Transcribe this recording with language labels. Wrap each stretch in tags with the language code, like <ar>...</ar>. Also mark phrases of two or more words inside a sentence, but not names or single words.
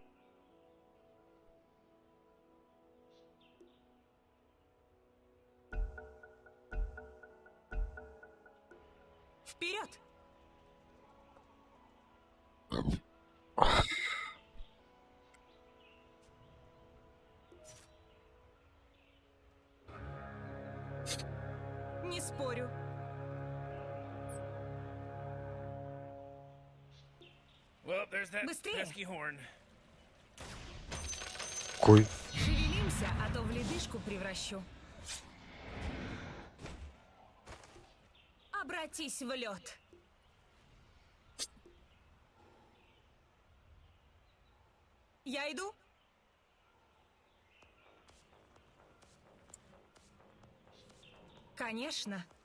<ru>Вперед. Не спорю.</ru> <en>Well, there's that</en> <ru>Быстрее.</ru> <en>pesky horn.</en> <ru>Куй. Шевелимся, а то в ледышку превращу. Обратись в лед. Я иду. Конечно.</ru>